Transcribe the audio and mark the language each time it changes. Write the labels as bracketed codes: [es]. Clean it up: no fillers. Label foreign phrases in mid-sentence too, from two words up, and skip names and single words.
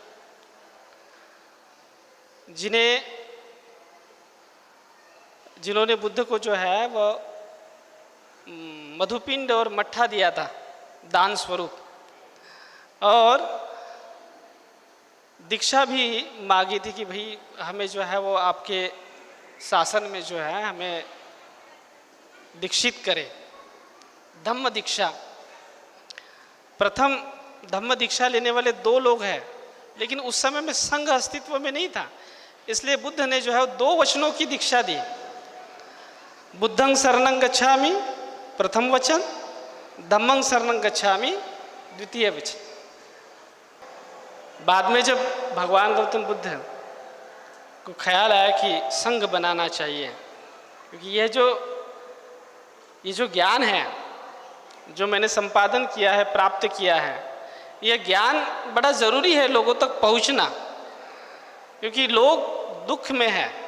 [hi] जिन्होंने बुद्ध को जो है वो मधुपिंड और मट्ठा दिया था दान स्वरूप, और दीक्षा भी मांगी थी कि भाई हमें जो है वो आपके शासन में जो है हमें दीक्षित करे, धम्म दीक्षा। प्रथम धम्म दीक्षा लेने वाले 2 लोग हैं, लेकिन उस समय में संघ अस्तित्व में नहीं था, इसलिए बुद्ध ने जो है 2 वचनों की दीक्षा दी। [pi] बुद्धं शरणं गच्छामि [hi] प्रथम वचन, [pi] धम्मं शरणं गच्छामि [hi] द्वितीय वचन। बाद में जब भगवान गौतम बुद्ध को ख्याल आया कि संघ बनाना चाहिए, क्योंकि ये जो ज्ञान है जो मैंने संपादन किया है, प्राप्त किया है, यह ज्ञान बड़ा ज़रूरी है लोगों तक पहुंचना, क्योंकि लोग दुख में है,